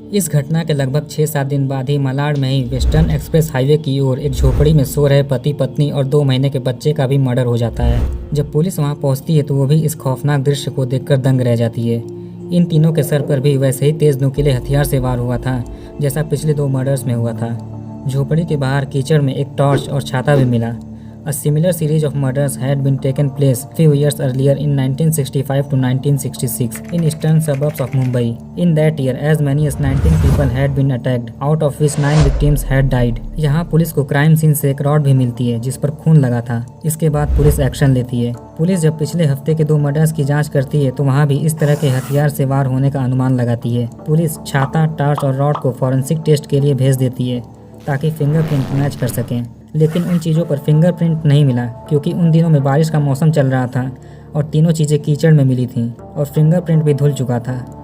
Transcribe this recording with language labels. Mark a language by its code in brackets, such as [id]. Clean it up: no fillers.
[hi] इस घटना के लगभग 6-7 दिन बाद ही मलाड में ही वेस्टर्न एक्सप्रेस हाईवे की ओर एक झोपड़ी में सो रहे पति पत्नी और 2 महीने के बच्चे का भी मर्डर हो जाता है। जब पुलिस वहाँ पहुँचती है तो वो भी इस खौफनाक दृश्य को देखकर दंग रह जाती है। इन तीनों के सर पर भी वैसे ही तेज नुकीले हथियार से वार हुआ था जैसा पिछले 2 मर्डर्स में हुआ था। झोपड़ी के बाहर कीचड़ में एक टॉर्च और छाता भी मिला। [en] A similar series of murders had been taken place few years earlier in 1965 to 1966 in eastern suburbs of Mumbai. In that year, as many as 19 people had been attacked, out of which 9 victims had died. [hi] यहाँ police को crime scene से एक rod भी मिलती है जिस पर खून लगा था। इसके बाद पुलिस एक्शन लेती है। पुलिस जब पिछले हफ्ते के 2 मर्डर्स की जांच करती है तो वहाँ भी इस तरह के हथियार से वार होने का अनुमान लगाती है। पुलिस छाता, टॉर्च और रॉड को फॉरेंसिक टेस्ट के लिए भेज देती है ताकि फिंगरप्रिंट मैच कर सकें, लेकिन उन चीज़ों पर फिंगरप्रिंट नहीं मिला क्योंकि उन दिनों में बारिश का मौसम चल रहा था और तीनों चीज़ें कीचड़ में मिली थीं और फिंगरप्रिंट भी धुल चुका था।